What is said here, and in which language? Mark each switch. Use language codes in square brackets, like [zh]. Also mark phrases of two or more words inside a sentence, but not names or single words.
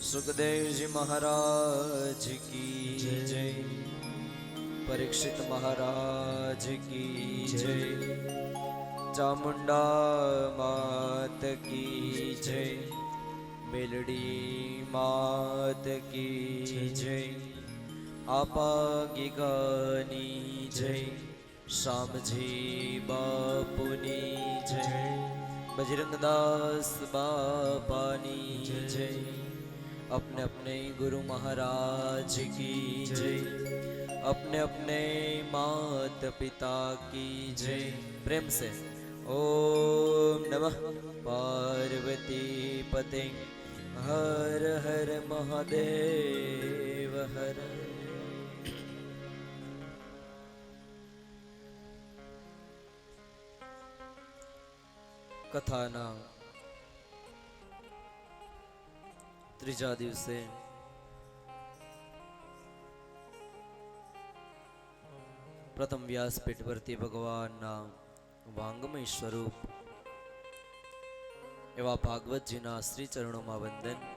[gu] સુખદેવજી મહારાજ કી જય, પરીક્ષિત મહારાજ કી જય, ચામુંડા માત કી જય, મેલડી માત કી જય, આપા ગીગાની જય, શામજી બાપુની જય, બજરંગદાસ બાપાની જય, [hi] अपने अपने गुरु महाराज की जय, अपने अपने मात पिता की जय। प्रेम से ओम नमः पार्वती पते हर हर महादेव हर। [gu] કથાના ત્રીજા દિવસે પ્રથમ વ્યાસપીઠ પરથી ભગવાનના વાંગમય સ્વરૂપ એવા ભાગવતજીના શ્રી ચરણોમાં વંદન।